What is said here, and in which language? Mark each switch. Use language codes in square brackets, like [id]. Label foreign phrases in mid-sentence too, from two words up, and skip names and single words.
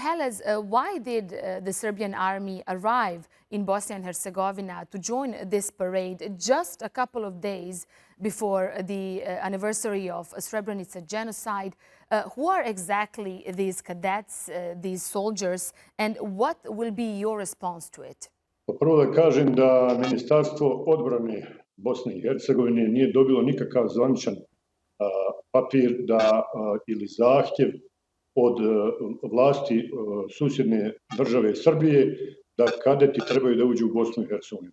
[en] Helez, why did the Serbian army arrive in Bosnia and Herzegovina to join this parade just a couple of days before the anniversary of Srebrenica genocide? Who are exactly these cadets, these soldiers, and what will be your response to it? [bs] Prvo da kažem da Ministarstvo odbrane Bosne i Hercegovine nije dobilo nikakav zvaničan papir ili zahtjev od vlasti susjedne države Srbije da kadeti trebaju da uđu u Bosnu i Hercegovinu.